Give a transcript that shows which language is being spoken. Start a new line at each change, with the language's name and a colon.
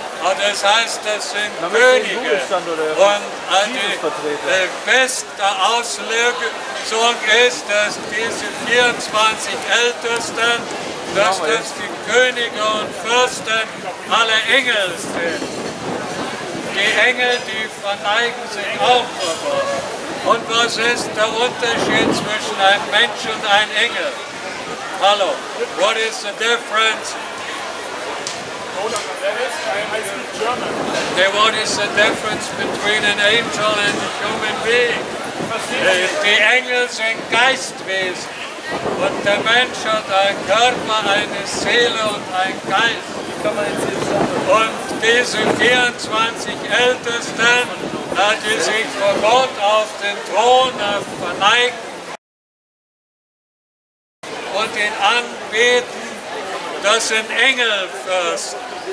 German: Und das heißt, das sind Könige. Und die beste Auslösung ist, dass diese 24 Ältesten, dass das die Könige und Fürsten aller Engel sind. Die Engel, die verneigen sich auch vor Gott. Und was ist der Unterschied zwischen einem Mensch und einem Engel?
English: Hallo, what is the difference? What is the difference between an angel and a human being?
German: Die Engel sind Geistwesen und der Mensch hat einen Körper, eine Seele und einen Geist. Und diese 24 Ältesten, die sich vor Gott auf den Thron verneigen und ihn anbeten, das sind Engelfürsten.